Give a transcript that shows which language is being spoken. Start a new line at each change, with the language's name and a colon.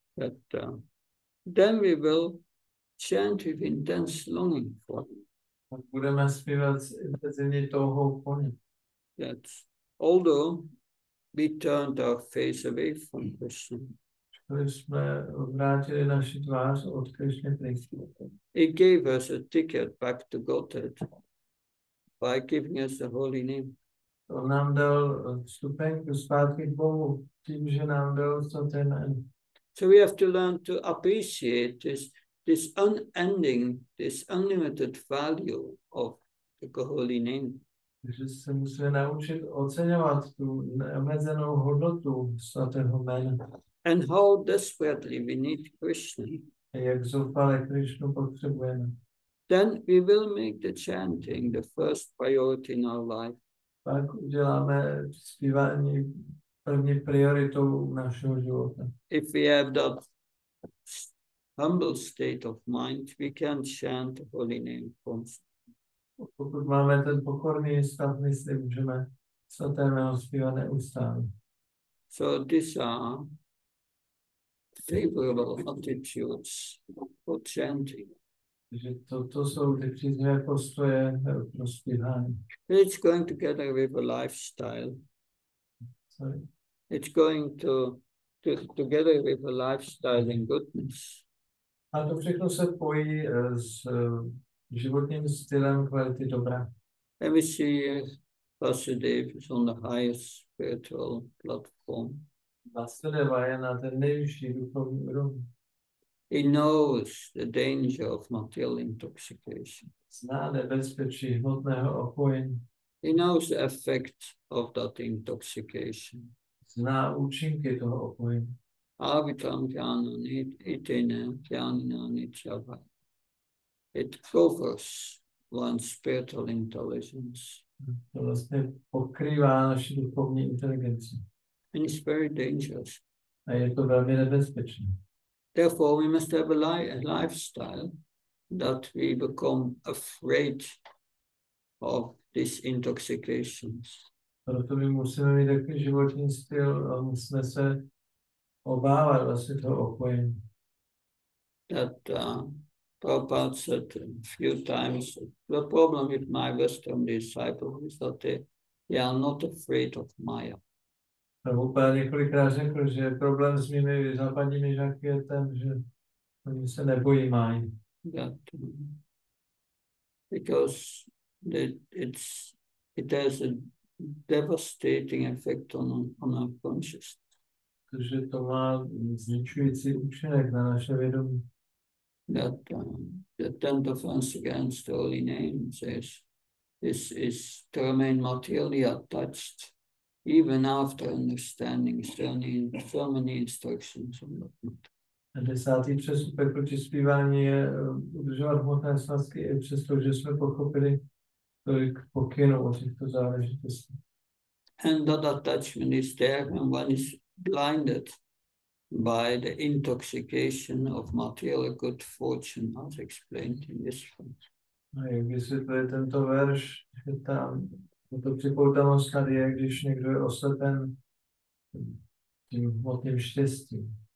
English: That then we will chant with intense longing for him.
Czech: Tak budeme zpívat s intenzivní touhou po něm.
English: That although we turned our face away from Krishna,
Czech: Když jsme odvrátili naši tvář od Krišny pryč.
English: he gave us a ticket back to Godhead by giving us the holy name.
Czech: On nám dal vstupenku zpátky k Bohu tím, že nám dal svaté jméno.
English: So we have to learn to appreciate this unending, this unlimited value of the holy name.
Czech: Takže se musíme naučit oceňovat tu neomezenou hodnotu svatého jména.
English: And how desperately we need Krishna.
Czech: A jak zoufale Krišnu potřebujeme.
English: Then we will make the chanting the first priority in our life.
Czech: Pak uděláme zpívání první prioritou našeho života.
English: If we have that humble state of mind, we can chant the holy name constantly.
Czech: Pokud máme ten pokorný stav mysli, můžeme svaté jméno zpívat neustále.
English: So these are favorable attitudes for chanting.
Czech: Takže to jsou ty příznivé postoje pro zpívání.
English: It's going together with a lifestyle. Sorry. It's going together with a lifestyle in goodness.
Czech: A to všechno se pojí s životním stylem kvality dobra.
English: And we see Vasudeva is on the highest spiritual platform.
Czech: Vasudeva je na ten nejvyšší duchovní úrovni.
English: He knows the danger of material intoxication.
Czech: Zná nebezpečí hmotného opojení.
English: He knows the effect of that intoxication.
Czech: Zná účinky toho opojení.
Sanskrit: Avitam jnana itena jnana nityava.
English: It covers one's spiritual intelligence.
Czech: To vlastně pokrývá naši duchovní inteligenci.
English: And it's very dangerous.
Czech: A je to velmi nebezpečné.
English: Therefore, we must have a lifestyle that we become afraid of these intoxications.
Czech: Proto my musíme mít takový životní styl a musíme se obávat vlastně toho opojení.
English: That Prabhupada said a few times, the problem with my Western disciples is that they are not afraid of Maya.
Czech: Prabhupada několikrát řekl, že problém s mými západními žáky je ten, že oni se nebojí máji.
English: That because it has a devastating effect on our consciousness.
Czech: Protože to má zničující účinek na naše vědomí.
English: That the tenth offense against the holy name is to remain materially attached even after understanding so many instructions on that.
Czech: A 10. přestupek proti zpívání je udržovat hmotné svazky i přesto, že jsme pochopili tolik pokynů o těchto záležitostech.
English: And that attachment is there when one is blinded by the intoxication of material good fortune, as explained in this verse.
Czech: A jak vysvětluje tento verš, že tam to připoutanost tady je, když někdo je oslepen tím hmotným štěstím.